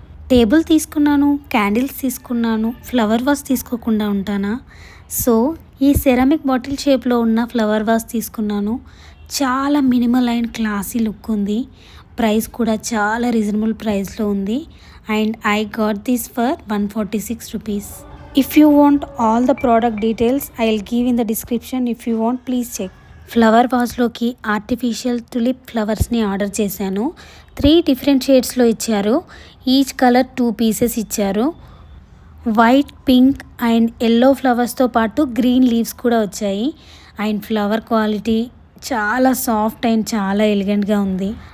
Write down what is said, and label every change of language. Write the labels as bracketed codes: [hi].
[te] Table తీసుకున్నాను, candles తీసుకున్నాను, flower vase తీసుకోకుండా ఉంటానా? సో ఈ సెరామిక్ బాటిల్ షేప్లో ఉన్న ఫ్లవర్ వాస్ తీసుకున్నాను. చాలా మినిమల్ అండ్ క్లాసీ లుక్ ఉంది. ప్రైస్ కూడా చాలా రీజనబుల్ ప్రైస్లో ఉంది. [en] And I got this for 146 rupees. If you want all the product details, I'll give in the description. If you want, please check. [te] Flower వాజ్లోకి artificial tulip ఫ్లవర్స్ని order చేశాను. 3 different షేడ్స్లో ఇచ్చారు. Each colour 2 pieces ఇచ్చారు. White, pink and yellow ఫ్లవర్స్తో పాటు green leaves కూడా వచ్చాయి. And flower quality చాలా soft and చాలా ఎలిగెంట్గా ఉంది.